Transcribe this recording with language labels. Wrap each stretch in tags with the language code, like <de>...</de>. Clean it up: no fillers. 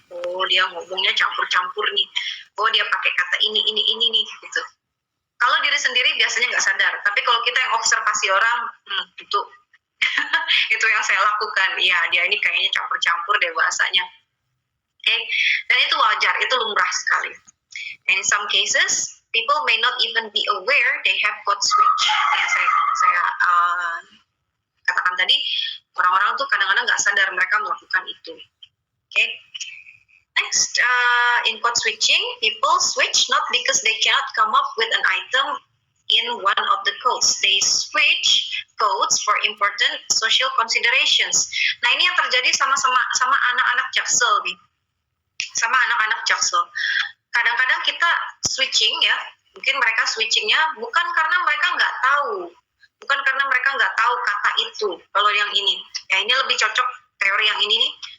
<id>Oh, dia ngomongnya campur-campur nih. Oh, dia pakai kata ini nih, gitu. Kalau diri sendiri biasanya nggak sadar. Tapi kalau kita yang observasi orang, itu itu yang saya lakukan. Iya, dia ini kayaknya campur-campur deh bahasanya. Okay? Dan itu wajar, itu lumrah sekali.</id> <en>And in some cases, people may not even be aware they have code switch.</en> <id>Yang saya katakan tadi, orang-orang tuh kadang-kadang nggak sadar mereka melakukan itu. Okay.</id> <en>Next, in code switching, people switch not because they cannot come up with an item in one of the codes. They switch codes for important social considerations.</en> <id>Nah, ini yang terjadi sama anak-anak Jaksel nih. Sama anak-anak Jaksel. Kadang-kadang kita switching ya, mungkin mereka switchingnya bukan karena mereka nggak tahu. Bukan karena mereka nggak tahu kata itu. Kalau yang ini, ya ini lebih cocok teori yang ini nih.</id>